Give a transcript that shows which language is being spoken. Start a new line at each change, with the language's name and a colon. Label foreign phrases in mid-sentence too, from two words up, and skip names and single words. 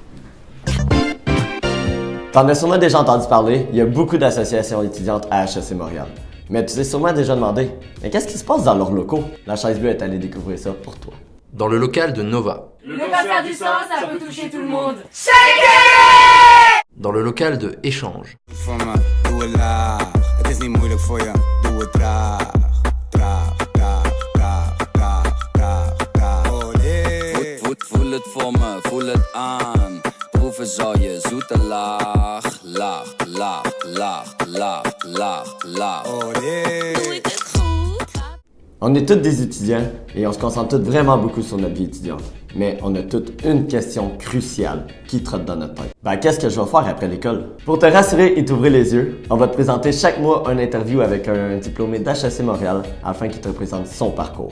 French: T'en as sûrement déjà entendu parler, il y a beaucoup d'associations étudiantes à HEC Montréal. Mais tu t'es sûrement déjà demandé, mais qu'est-ce qui se passe dans leurs locaux? La chaise bleue est allée découvrir ça pour toi. Dans le local de Nova. Le cancer du sang, ça peut toucher tout le monde. Dans le local de Échange.
Dutch: Voel het voor me, voel het aan. Proeven zal je zoete laag, laag, laag, laag, laag, laag, laag.
French: On est tous des étudiants et on se concentre tous vraiment beaucoup sur notre vie étudiante. Mais on a toute une question cruciale qui trotte dans notre tête. Qu'est-ce que je vais faire après l'école? Pour te rassurer et t'ouvrir les yeux, on va te présenter chaque mois un interview avec un diplômé d'HEC Montréal afin qu'il te présente son parcours.